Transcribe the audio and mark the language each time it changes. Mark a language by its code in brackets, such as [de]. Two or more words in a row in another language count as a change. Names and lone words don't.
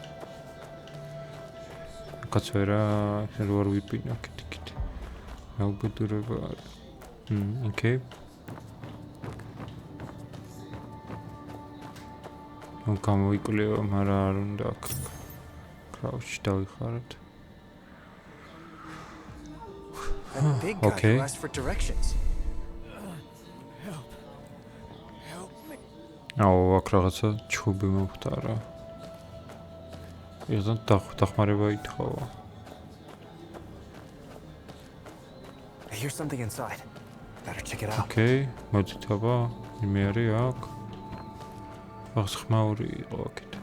[ka] კაცვერა, რო არ ვიპინო კიდე. აუბედურება არის. ოკეი. გამოვიკვლიო, მაგრამ არ უნდა აქ კრაუჩი დავიხაროთ. [en] That big guy Okay. who asked for directions. Help me. [ka] აქ რაღაცა ჩხუბი მოხდა რა. ეხლა დახმარება ითხოვა. [en] I hear something inside. Better check it out. [ka] ოკეი, მოდით აბა, მე არის აქ. ახს ხმაური იყო აქეთ.